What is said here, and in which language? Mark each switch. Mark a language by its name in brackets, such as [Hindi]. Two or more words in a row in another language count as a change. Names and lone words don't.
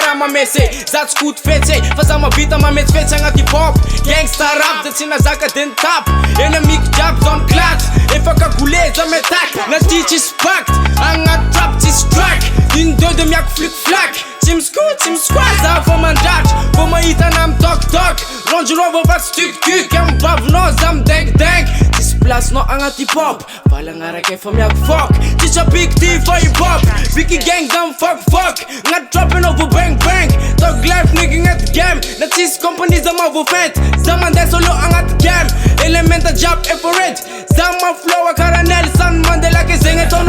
[Malagasy] raha mamese za tsy koty fetse fa za mavita mametsy fetsy agnaty [English] hip-hop gangsta rap [Malagasy] de tsy nazaka de nitap enamiko jiaby zone clat efa kagole za metak na ty tsisy pacte agnaty trap tsisy track [French] une deux [Malagasy] de miako flic-flac tsy misquat za fa mandratra fa mahita ana mitoktok Range Rover fa tsy tuk-tuk amy bavinao za mideng tsisy placenao agnaty hip-hop valagnaraka efa miako fok tsisy apik ty fa hip-hop biky gang za mifokfok agnaty trap enao vo bang tog [English] life nigga [Malagasy] agnaty game na tsisy compagnie za mavo fent za mandeha solo agnaty game elementa jiaby efa ready za maflow karaha Nelson Mandela ke zegny ataonao